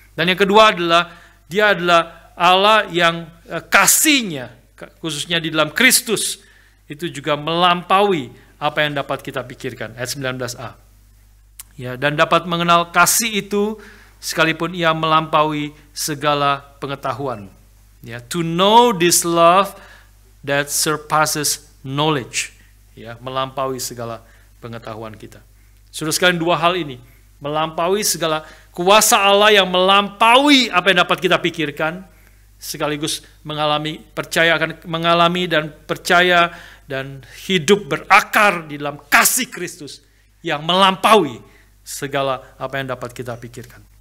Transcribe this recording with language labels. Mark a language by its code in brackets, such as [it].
[id] Dan yang kedua adalah dia adalah Allah yang kasihnya, khususnya di dalam Kristus, itu juga melampaui apa yang dapat kita pikirkan. Ayat 19a. Ya, dan dapat mengenal kasih itu sekalipun ia melampaui segala pengetahuan. [en] Ya, to know this love that surpasses knowledge. [id] Ya, melampaui segala pengetahuan kita. Saudara sekalian, dua hal ini melampaui segala kuasa Allah yang melampaui apa yang dapat kita pikirkan, sekaligus mengalami dan percaya dan hidup berakar di dalam kasih Kristus yang melampaui segala apa yang dapat kita pikirkan.